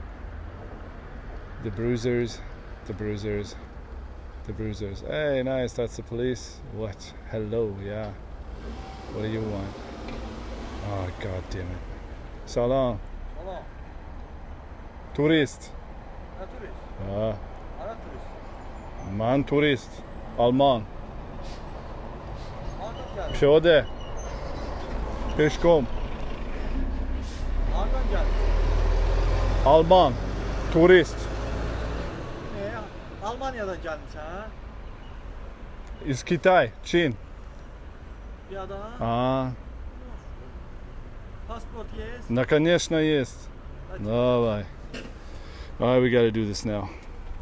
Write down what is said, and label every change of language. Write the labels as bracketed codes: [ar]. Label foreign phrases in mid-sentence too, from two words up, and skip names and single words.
[en] The bruisers, the bruisers, the bruisers. Hey, nice, that's the police. What? Hello, yeah. What do you want? Oh, god damn it. Salam. [tr] Salam. [en] Tourist. [tr] Ne turist? Ah, Ara turist. man turist. Alman. Nereden geldin? Piyade. Peşkom. Nereden geldin? Alman. Turist. Almanya'dan geldin sen ha? [ru] Из Китая, [tr] Çin. Ya da [ru] А, pasport есть? конечно есть. Давай. [en] Alright, we gotta do this now.